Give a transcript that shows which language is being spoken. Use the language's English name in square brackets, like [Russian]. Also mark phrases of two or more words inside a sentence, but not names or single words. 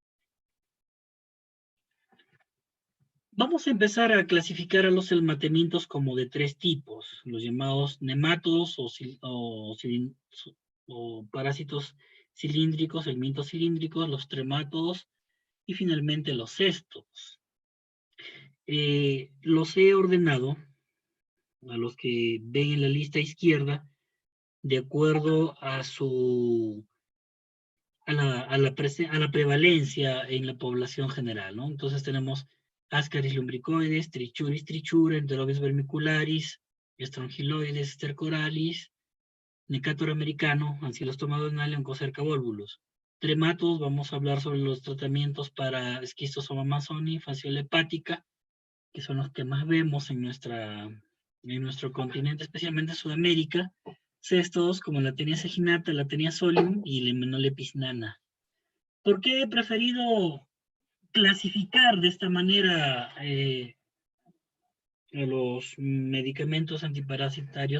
[Spanish] Vamos a empezar a clasificar a los helmatemientos como de 3 tipos, los llamados nematodos o parásitos cilíndricos, helmintos cilíndricos, los tremátodos y finalmente los cestos. Los he ordenado a los que ven en la lista izquierda de acuerdo a la prevalencia en la población general, ¿no? Entonces tenemos Ascaris lumbricoides, Trichuris trichura, Enterobius vermicularis, Strongyloides stercoralis, Necator americano, Ancylostoma donale, Oncocerca volvulus. Trematos, vamos a hablar sobre los tratamientos para Schistosoma amazoni, fasciola hepática, que son los que más vemos en nuestro continente, especialmente en Sudamérica. Cestos como la tenia saginata, la tenia solium y lemnolepisnana. ¿Por qué he preferido clasificar de esta manera los medicamentos antiparasitarios?